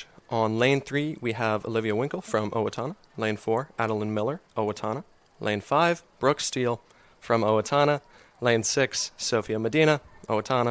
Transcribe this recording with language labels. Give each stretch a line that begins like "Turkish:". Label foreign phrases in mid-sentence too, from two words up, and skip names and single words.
English: On lane 3, we have Olivia Winkle from Owatonna. Lane 4, Adeline Miller, Owatonna. Lane 5, Brooke Steele, from Owatonna. Lane 6, Sophia Medina, Owatonna.